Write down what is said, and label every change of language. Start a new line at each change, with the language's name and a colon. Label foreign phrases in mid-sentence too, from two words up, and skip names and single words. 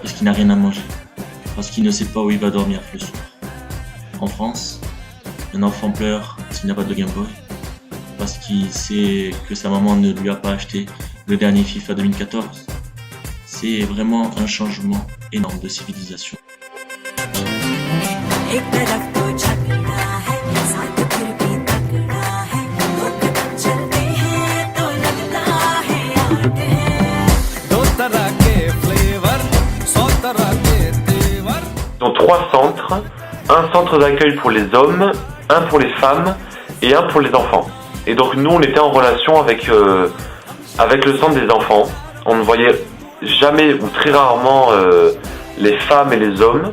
French: parce qu'il n'a rien à manger, parce qu'il ne sait pas où il va dormir le soir. En France, un enfant pleure parce qu'il n'a pas de Game Boy, parce qu'il sait que sa maman ne lui a pas acheté le dernier FIFA 2014. C'est vraiment un changement énorme de civilisation.
Hindi: एक तरफ तो झगड़ा है साथ फिर भी तगड़ा है दो कदम चलते हैं तो लगता है आगे है 2 तरह के फ्लेवर 100 तरह के तेवर
French: Dans 3 centres, un centre d'accueil pour les hommes, un pour les femmes et un pour les enfants. Et donc nous on était en relation avec le centre des enfants. On ne voyait jamais ou très rarement les femmes et les hommes.